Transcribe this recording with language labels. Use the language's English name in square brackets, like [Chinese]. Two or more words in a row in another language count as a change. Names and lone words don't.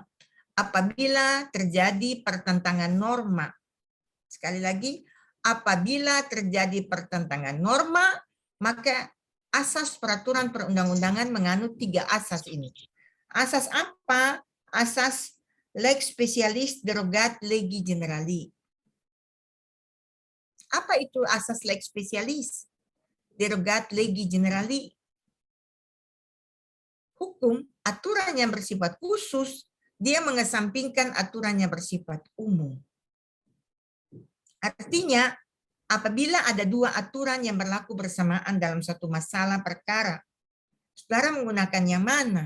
[Indonesian] Apabila terjadi pertentangan norma. Sekali lagi, apabila terjadi pertentangan norma, maka asas peraturan perundang-undangan menganut 3 asas ini. Asas apa? [Latin] Asas lex specialis derogat legi generali. [Indonesian] Apa itu asas [Latin] lex specialis derogat legi generali? [Indonesian] Hukum, aturan yang bersifat khusus, dia mengesampingkan aturan yang bersifat umum. Artinya, apabila ada 2 aturan yang berlaku bersamaan dalam satu masalah perkara, saudara menggunakan yang mana?